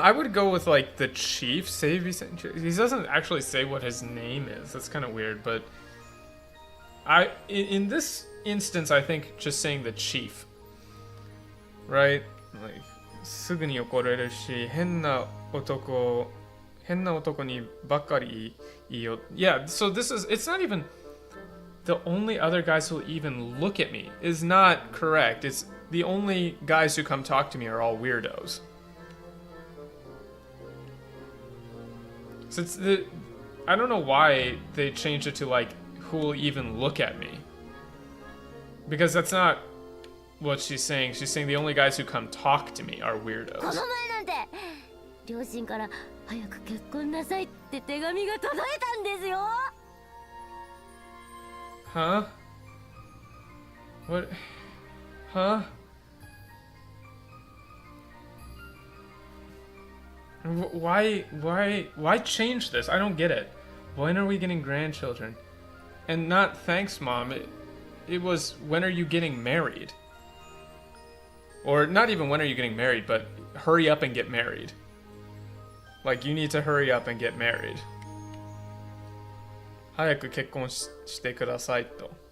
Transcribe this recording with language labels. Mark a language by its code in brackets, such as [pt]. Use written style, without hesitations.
[en] I would go with like the chief. He doesn't actually say what his name is. That's kind of weird, but in this instance, I think just saying the chief, right? Like [ja] すぐに怒れるし、変な男にばっかりいいよ。 [en] Yeah, so it's not even the only other guys who will even look at me is not correct. It's the only guys who come talk to me are all weirdos. So I don't know why they changed it to like who will even look at me. Because that's not what she's saying. She's saying the only guys who come talk to me are weirdos. [ja] この前なんて両親から早く結婚なさいって手紙が届いたんですよ。 [en] Huh? What? Huh? Why change this? I don't get it. When are we getting grandchildren? And not thanks, Mom. It was when are you getting married? Or not even when are you getting married, but hurry up and get married. Like, you need to hurry up and get married. [ja] 早く結婚してくださいと。